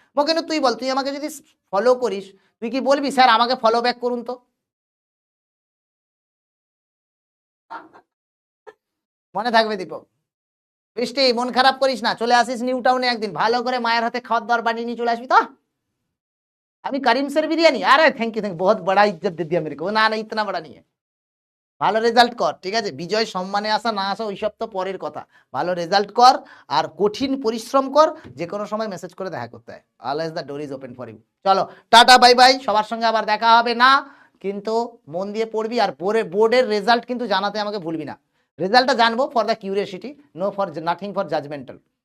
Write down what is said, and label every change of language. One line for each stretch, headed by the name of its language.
Bangla: মকিনুর তুই বল, তুই আমাকে যদি ফলো করিস, তুই কি বলবি স্যার আমাকে ফলো ব্যাক করুন তো? মনে থাকবে দীপক। বৃষ্টি, মন খারাপ করিস না, চলে আসিস নিউ টাউনে একদিন, ভালো করে মায়ের হাতে খাওয়ার দাওয়ার বানিয়ে নিয়ে চলে আসবি তো। আমি
Hindi: करीम सर बिरियानी, अरे थैंक यू, बहुत बड़ा इज्जत दे दिया मेरे को,
Bangla: না না
Hindi: ইতনা বড় नहीं है।
Bangla: ভালো রেজাল্ট কর, ঠিক আছে, বিজয় সম্মানে আসা না আসা ওইসব তো পরের কথা, ভালো রেজাল্ট কর আর কঠিন পরিশ্রম কর, যে কোনো সময় মেসেজ করে দেখা করতে হয়,
English: Always the door is open for you.
Bangla: চলো টাটা বাই বাই, সবার সঙ্গে আবার দেখা হবে না, কিন্তু মন দিয়ে পড়বি, আর বোর্ডের রেজাল্ট কিন্তু জানাতে আমাকে ভুলবি না, রেজাল্টটা জানবো
English: For the curiosity, no for nothing for judgmental.